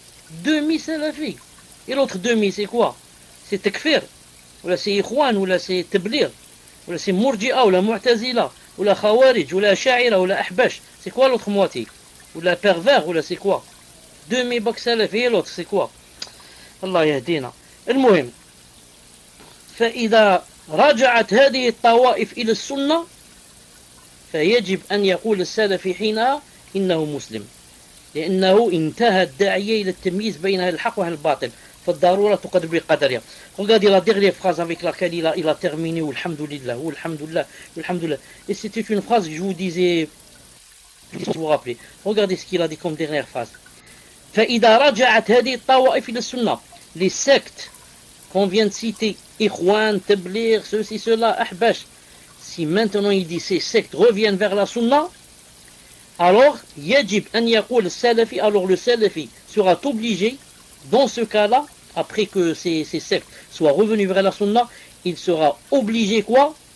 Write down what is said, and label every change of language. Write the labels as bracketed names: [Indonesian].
[French] Demi-salafi. Et l'autre demi, c'est quoi? C'est takfir. Ou là c'est ikhwan, ou là c'est tablir. Ou là c'est murji'a, ou là mu'tazila, ou là khawarij, ou là sha'ira, ou là ahbash. C'est quoi l'autre moitié? Ou là pervers, ou là c'est quoi? Demi-bak salafi et l'autre c'est quoi? [Arabic] الله يهدينا. المهم فإذا رجعت هذه الطوائف إلى السنة فيجب أن يقول السلفي حينها إنه مسلم لأنه انتهى الداعية إلى التمييز بين الحق والباطل فالضرورة تقدر بقدرها. [French] Regardez la dernière phrase avec laquelle il a terminé Alhamdulillah, Alhamdulillah. Et c'était une phrase que je vous disais, si vous vous rappelez. Regardez ce qu'il a dit comme dernière phrase. [Arabic] فإذا رجعت هذه الطوائف إلى السنة. [French] Les sectes qu'on vient de citer, Ikhwan, Tabligh, ceci, cela, Ahbash, si maintenant il dit ces sectes reviennent vers la sunna, alors [Arabic] يجب أن يقول السلفي, [French] alors le salafi sera obligé, dans ce cas-là, après que ces sectes soient revenus vers la sunna, il sera obligé quoi?